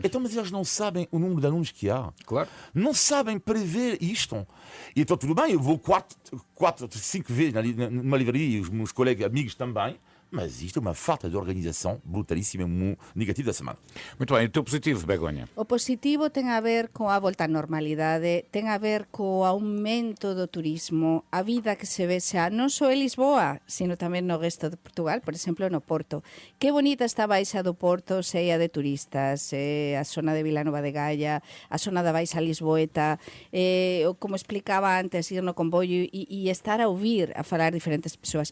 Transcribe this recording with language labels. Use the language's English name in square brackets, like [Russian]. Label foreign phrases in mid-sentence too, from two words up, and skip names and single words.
[Portuguese] Então, mas eles não sabem o número de alunos que há. Claro. Não sabem prever isto. E então tudo bem, eu vou 4, 5 vezes numa livraria e os meus colegas amigos também. Mas isto é uma falta de organização brutalíssima e negativa da semana. Muito bem, o teu positivo, Begonha? [Galician] O positivo ten a ver coa volta á normalidade, ten a ver co aumento do turismo, a vida que se ve xa non só en Lisboa, sino tamén no resto de Portugal, por exemplo, no Porto. Que bonita está a Baixa do Porto, cheia de turistas, a zona de Vilanova de Gaia, a zona da Baixa Lisboeta, como explicaba antes, ir no comboio e estar a ouvir, a falar diferentes persoas.